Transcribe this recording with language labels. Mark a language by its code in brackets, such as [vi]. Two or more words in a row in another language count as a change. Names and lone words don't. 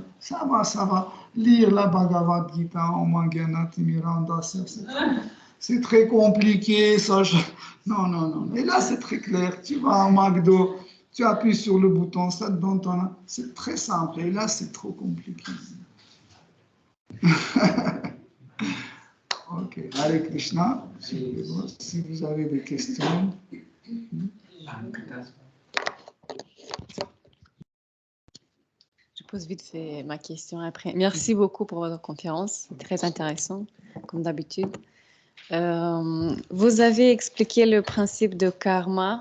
[fr] Ça va. Lire la Bhagavad Gita, c'est très compliqué, ça. Non. Et là, c'est très clair. Tu vas au McDo, tu appuies sur le bouton, ça te donne ton... C'est très simple. Et là, c'est trop compliqué. Ok. [sa] Hare Krishna. [fr] Si vous avez des questions. Je pose vite fait ma question après. Merci beaucoup pour votre conférence. Très intéressant, comme d'habitude. Vous avez expliqué le principe de karma.